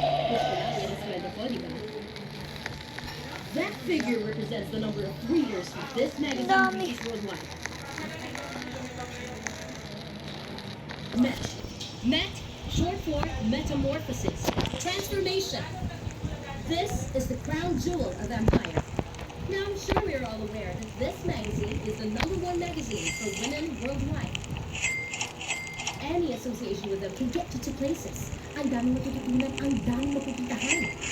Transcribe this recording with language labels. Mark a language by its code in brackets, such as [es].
[tl] Gusto lang yan ang sweldo ko, di ba? [en] That figure represents the number of readers for this magazine [tl] Dami. [en] reaches worldwide. MET. MET, short for metamorphosis, transformation. This is the crown jewel of Empire. Now, I'm sure we're all aware that this magazine is the #1 magazine for women worldwide. Any association with them can get you to places. [tl] Ang daming matututunan, ang daming mapupuntahan.